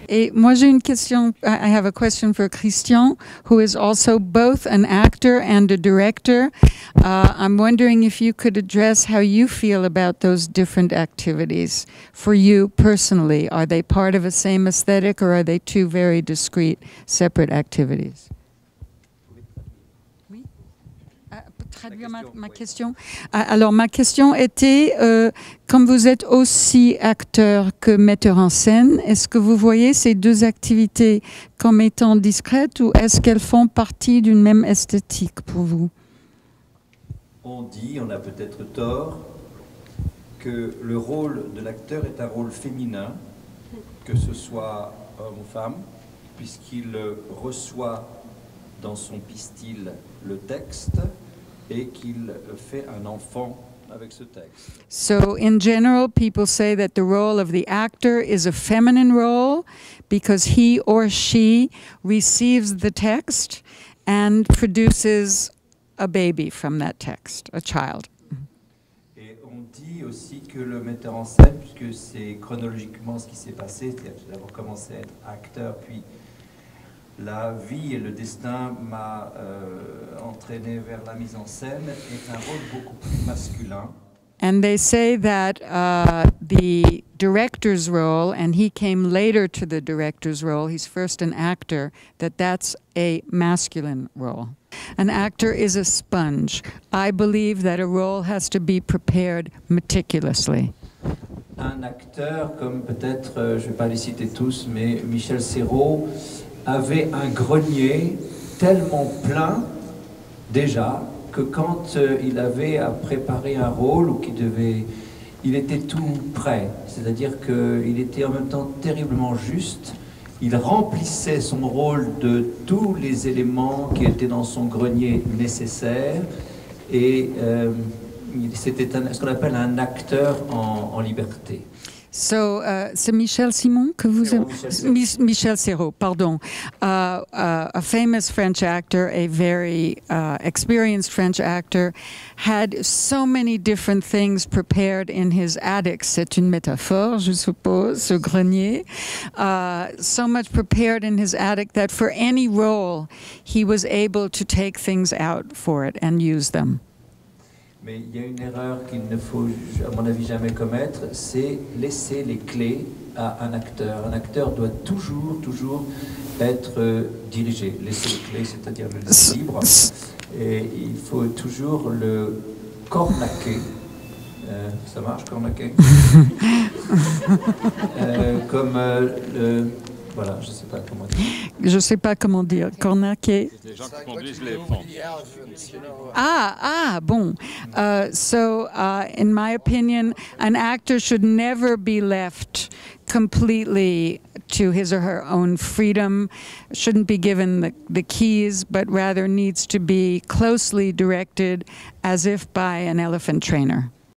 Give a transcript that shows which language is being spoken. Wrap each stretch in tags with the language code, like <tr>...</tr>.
<fr>Et moi j'ai une question,</fr> <en>I have a question for Christian, who is also both an actor and a director. I'm wondering if you could address how you feel about those different activities for you personally. Are they part of a same aesthetic, or are they two very discrete, separate activities?</en> <fr>Traduire ma question. Alors ma question était, comme vous êtes aussi acteur que metteur en scène, est-ce que vous voyez ces deux activités comme étant discrètes, ou est-ce qu'elles font partie d'une même esthétique pour vous? On a peut-être tort, que le rôle de l'acteur est un rôle féminin, que ce soit homme ou femme, puisqu'il reçoit dans son pistil le texte, et qu'il fait un enfant avec ce texte.</fr> <en>So, in general, people say that the role of the actor is a feminine role because he or she receives the text and produces a baby from that text, a child.</en> <fr>Et on dit aussi que le metteur en scène, puisque c'est chronologiquement ce qui s'est passé, c'est-à-dire que j'ai d'abord commencé à être acteur, puis la vie et le destin m'a entraîné vers la mise en scène, est un rôle beaucoup plus masculin.</fr> <en>And they say that the director's role, and he came later to the director's role, he's first an actor, that's a masculine role. An actor is a sponge. I believe that a role has to be prepared meticulously.</en> <fr>Un acteur, comme peut-être, je ne vais pas les citer tous, mais Michel Serrault avait un grenier tellement plein, déjà, que quand il avait à préparer un rôle ou il était tout prêt. C'est-à-dire qu'il était en même temps terriblement juste. Il remplissait son rôle de tous les éléments qui étaient dans son grenier nécessaires. Et c'était ce qu'on appelle un acteur en liberté. So, c'est Michel Simon que vous Serrault, Michel Serrault, pardon.</fr> <en>A famous French actor, a very experienced French actor, had so many different things prepared in his attic.</en> <fr>C'est une métaphore, je suppose, ce grenier.</fr> <en>So much prepared in his attic that for any role, he was able to take things out for it and use them.</en> <fr>Mais il y a une erreur qu'il ne faut, à mon avis, jamais commettre, c'est laisser les clés à un acteur. Un acteur doit toujours être dirigé. Laisser les clés, c'est-à-dire le laisser libre. Et il faut toujours le cornaquer. Ça marche, cornaquer comme voilà, je ne sais pas comment dire. Je ne sais pas comment dire. Cornaquer. Les gens qui conduisent l'éléphant. Bon.</fr> <en>So, in my opinion, an actor should never be left completely to his or her own freedom, shouldn't be given the keys, but rather needs to be closely directed as if by an elephant trainer.</en>